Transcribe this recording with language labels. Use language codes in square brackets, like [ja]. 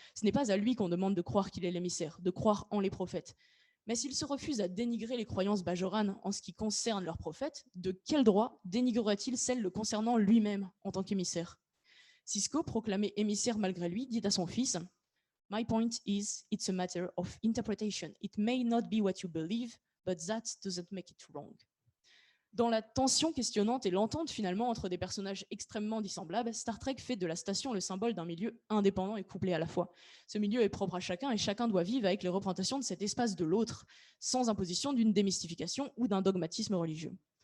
[fr] Ce n'est pas à lui qu'on demande de croire qu'il est l'émissaire, de croire en les prophètes. Mais s'il se refuse à dénigrer les croyances bajoranes en ce qui concerne leurs prophètes, de quel droit dénigrerait-il celles le concernant lui-même en tant qu'émissaire? Sisko, proclamé émissaire malgré lui, dit à son fils [en] My point is, it's a matter of interpretation. It may not be what you believe, but that doesn't make it wrong. [fr] Dans la tension questionnante et l'entente finalement entre des personnages extrêmement dissemblables, Star Trek fait de la station le symbole d'un milieu indépendant et couplé à la fois. Ce milieu est propre à chacun et chacun doit vivre avec les représentations de cet espace de l'autre, sans imposition d'une démystification ou d'un dogmatisme religieux.